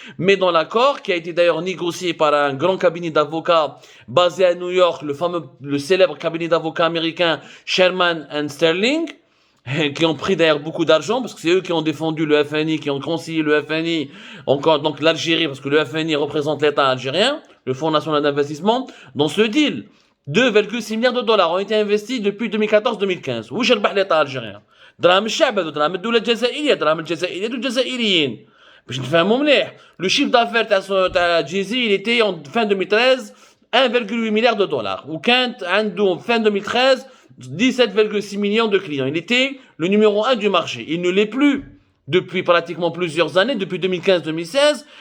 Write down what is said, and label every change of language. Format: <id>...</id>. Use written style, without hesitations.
<fr>Mais dans l'accord, qui a été d'ailleurs négocié par un grand cabinet d'avocats basé à New York, le célèbre cabinet d'avocats américain Sherman & Sterling, qui ont pris d'ailleurs beaucoup d'argent, parce que c'est eux qui ont défendu le FNI, qui ont conseillé le FNI, encore donc l'Algérie, parce que le FNI représente l'État algérien, le Fonds national d'investissement. Dans ce deal, 2,6 milliards de dollars ont été investis depuis 2014-2015. Où j'ai l'État algérien?</fr> <ar>دراهم الشعب هذو، دراهم الدولة الجزائرية، دراهم الجزائرية والجزائريين. باش نفهموا مليح.</ar> <fr>Le chiffre d'affaires</fr> <ar>تاع</ar> <fr>Djezzy, il était en fin 2013 1,8 milliard de dollars. Ou quand</fr> <ar>عنده</ar> <fr>fin 2013 17,6 millions de clients. Il était le numéro 1 du marché. Il ne l'est plus depuis pratiquement plusieurs années, depuis 2015-2016.</fr>